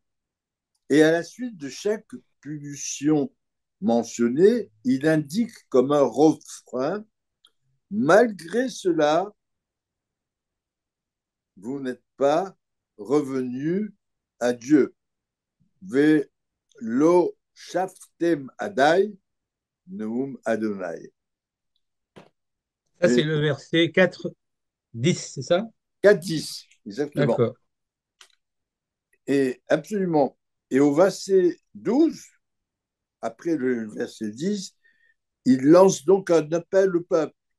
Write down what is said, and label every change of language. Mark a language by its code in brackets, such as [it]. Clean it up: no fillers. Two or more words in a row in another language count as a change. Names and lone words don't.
[fr] Et à la suite de chaque punition mentionnée, il indique comme un refrain, malgré cela, vous n'êtes pas revenu à Dieu. [he] ולא שבתם עדי נאם יהוה. [fr] Ça, c'est le verset 4, 10, c'est ça? 4-10, exactement. D'accord. Et absolument. Et au verset 12, après le verset 10, il lance donc un appel au peuple.